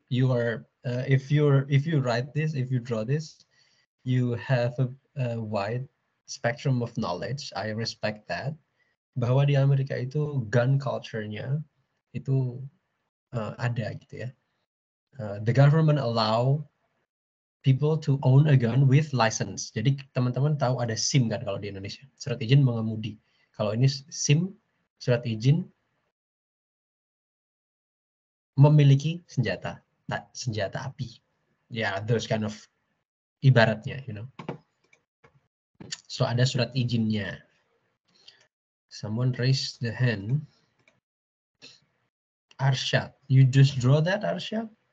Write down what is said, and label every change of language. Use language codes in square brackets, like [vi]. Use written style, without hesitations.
[en] You are if you write this, if you draw this, you have a wide spectrum of knowledge. I respect that. [id] Bahwa di Amerika itu gun culture-nya itu ada gitu ya. [en] The government allow people to own a gun with license. [id] Jadi teman-teman tahu ada SIM kan kalau di Indonesia, surat izin mengemudi. Kalau ini SIM, surat izin memiliki senjata, senjata api. [en] Yeah, those kind of ibaratnya, you know. So [id] ada surat izinnya. [en] Someone raised the hand. Arshad, you just draw that, Arshad?